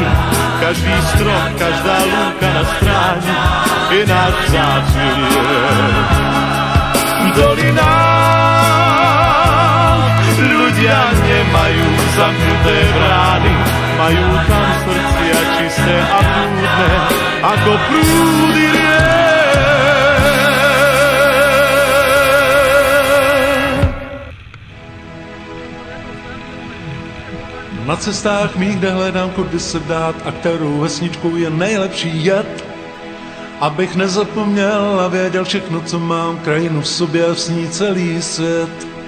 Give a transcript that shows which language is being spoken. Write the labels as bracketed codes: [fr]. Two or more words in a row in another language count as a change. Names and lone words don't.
[sk] Každý strom, každá lúka na stráni je náš vzácny liek. V dolinách ľudia nemajú zamknuté brány, majú tam srdcia čisté a prúdne ako prúdy riek. [cs] Na cestách mých, kde hledám, kudy se dát a kterou vesničkou je nejlepší jet, abych nezapomněl a věděl všechno, co mám, krajinu v sobě a s ní celý svět.